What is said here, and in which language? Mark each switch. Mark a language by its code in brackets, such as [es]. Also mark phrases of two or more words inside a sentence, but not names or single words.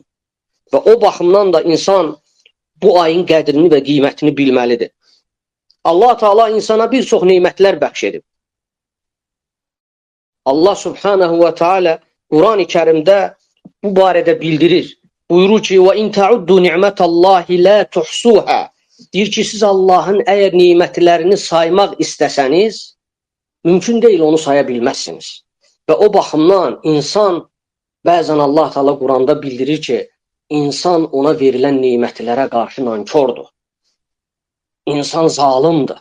[az] Və o baxımdan da insan bu ayın qədrini və qiymətini bilməlidir. Allah Teala insana bir çox neymətlər bəxş edib. Allah [ar] سبحانه وتعالى [az] Quran-ı Kərimdə bu barədə bildirir. Buyurur ki, [ar] وَاِنْ تَعُدُّوا نِعْمَةَ اللّٰهِ لَا تُحْسُوهَا. [az] Deyir ki, siz Allahın əgər neymətlərini saymaq istəsəniz, mümkün deyil, onu saya bilməzsiniz. Və o baxımdan insan, bəzən Allah Teala Quranda bildirir ki, insan ona verilən neymətlərə qarşı nankordur. İnsan zalimdir.